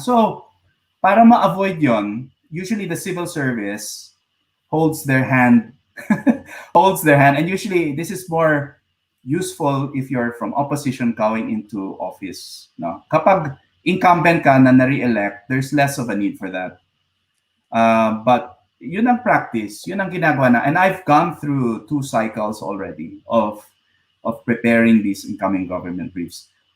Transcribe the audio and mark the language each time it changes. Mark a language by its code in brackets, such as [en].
[en] So, para ma-avoid yon, usually the civil service holds their hand, and usually this is more useful if you're from opposition going into office. No? [tl] Kapag incumbent ka na na-re-elect, [en] there's less of a need for that. [tl] But yun ang practice, yun ang ginagawa na. [en] And I've gone through 2 cycles already of preparing these incoming government briefs.